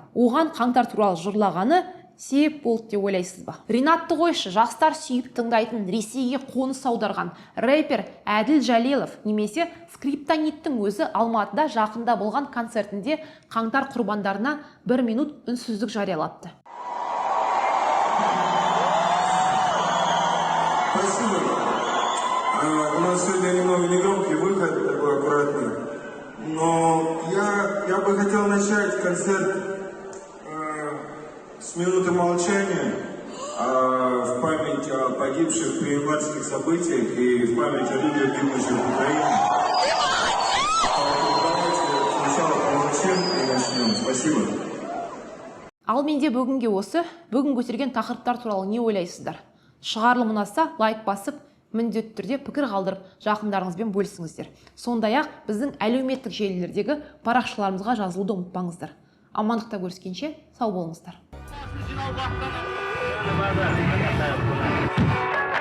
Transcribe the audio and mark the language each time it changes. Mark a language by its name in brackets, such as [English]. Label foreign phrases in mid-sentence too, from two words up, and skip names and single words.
[Kazakh] Оған қаңтар туралы жырлағаны себеп болды деп ойлайсыз ба? Ринатты қойшы, жастар сүйіп тыңдайтын, Ресейге қоныс аударған рэпер Әділ Жәлелов немесе Скриптониттің өзі Алматыда жақында болған концертінде қаңтар құрбандарына 1 минут үнсіздік жариялапты. [Russian] У нас сегодня немного негромкий выход, такой аккуратный. Но я бы хотел начать концерт с минуты молчания в память о погибших при январских событиях и в память о людях, гибнущих в Украине. Давайте сначала помолчим и начнем. Спасибо. [Kazakh] Ал менде бүгінге осы, бүгін көтерген тақырыптар туралы не ойлайсыздар? Шығарылым ұнаса, лайк басып, міндетті түрде пікір қалдырып, жақындарыңызбен бөлісіңіздер. Сондай-ақ біздің әлеуметтік желілердегі парақшаларымызға жазылуды ұмытпаңыздар. Амандықта көріскенше сау болыңыздар.